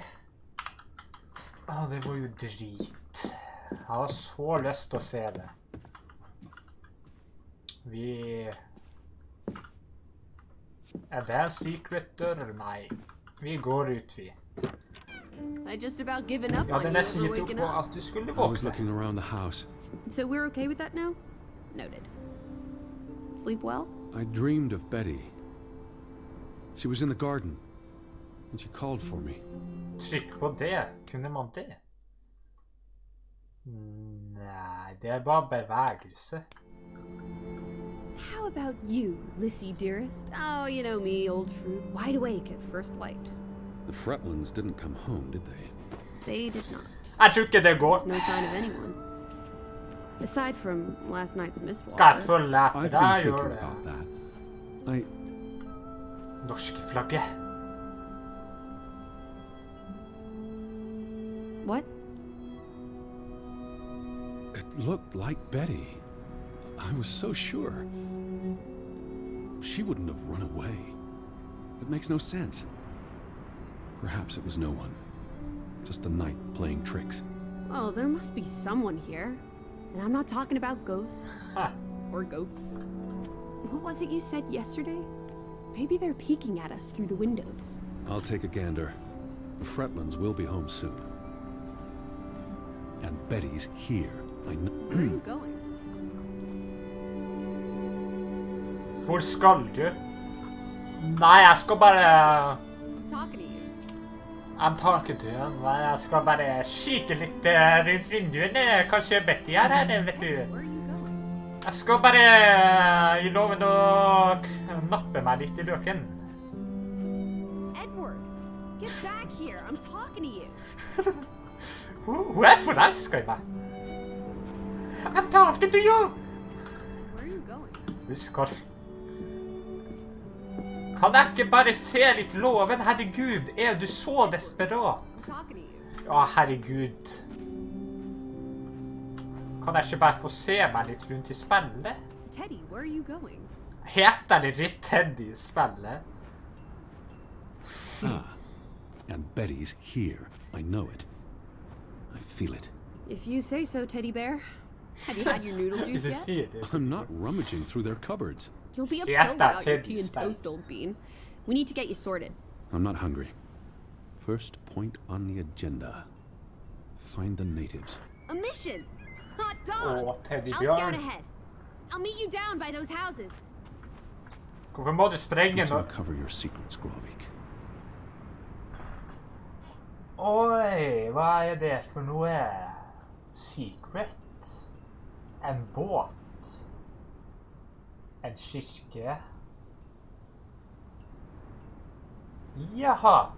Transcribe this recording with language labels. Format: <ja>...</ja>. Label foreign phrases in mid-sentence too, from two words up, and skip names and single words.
<no>Det var jo drit. Jeg har så lyst til å se det. Er det en secret dør? Nei. Vi går ut, vi.</no> <en>I just about given up</en> <no>Ja,</no> <en>on</en> <no>det</no> <en>you</en> <no>nesten</no> <en>for</en> <no>gitt opp</no> <en>waking</en> <no>på</no> <en>up.</en> <no>at du skulle</no> <en>I was</en> <no>våkne.</no> <en>looking around the house. So we're okay with that now? Noted. Sleep well? I dreamed of Betty. She was in the garden, and she called for me.</en> <no>Trykk på det. Kunne man det? Nei, det er bare bevegelse.</no> <en>How about you, Lissy dearest? Oh, you know me, old fruit, wide awake at first light. The Fretlands didn't come home, did they? They did not.</en> <no>Jeg tror ikke det går.</no> <en>There's no sign of anyone. Aside from last night's mist</en> <no>Skal jeg</no> <en>water.</en> <no>følge etter</no> <en>I've</en> <no>deg?</no> <en>been</en> <no>Gjør</no> <en>thinking</en> <no>det.</no> <en>about that.</en> <no>Norske flagget.</no> <en>What? It looked like Betty. I was so sure. She wouldn't have run away. It makes no sense. Perhaps it was no one. Just the night playing tricks. Oh, there must be someone here. And I'm not talking about ghosts. Huh. Or goats. What was it you said yesterday? Maybe they're peeking at us through the windows. I'll take a gander. The Fretlands will be home soon. And Betty's here. I know. Where are you going?</en> <no>Hvor skal du? Nei, jeg skal bare...</no> <en>I'm talking to you. I'm talking to you.</en> <no>Nei, jeg skal bare kikke litt rundt vinduene. Kanskje Betty er her, vet du.</no> <en>Where are you going?</en> <no>Jeg skal bare gi loven å nappe meg litt i løken.</no> <en>Edward, get back here. I'm talking to you.</en> <no>Hun er forelsket i meg.</no> <en>I'm talking to you. Where are you going?</en> <no>Vi skal... Kan jeg ikke bare se litt loven? Herregud, er du så desperat?</no> <en>I'm talking to you.</en> <no>Ja, herregud. Kan jeg ikke bare få se meg litt rundt i spillet?</no> <en>Teddy, where are you going?</en> <no>Heter det litt Teddy i spillet?</no> <en>And Betty's here. I know it. I feel it. If you say so, Teddy Bear. Have you had your noodle juice</en> <no>Ikke</no> <en>yet?</en> <no>si det.</no> <en>I'm not rummaging through their cupboards. You'll be a Yeah, pill that without your Teddy tea and spell. toast, old bean. We need to get you sorted. I'm not hungry. First point on the agenda. Find the natives. A mission! Hot dog!</en> <no>Åh, Teddy</no> <en>I'll scout</en> <no>Bjørn.</no> <en>ahead. I'll meet you down by those houses.</en> <no>Hvorfor må du sprenge</no> <en>To</en> <no>nå?</no> <en>uncover your secrets,</en> <no>Grovik. Oi, hva er det for noe? Secret? En båt? En kirke? Jaha.</no>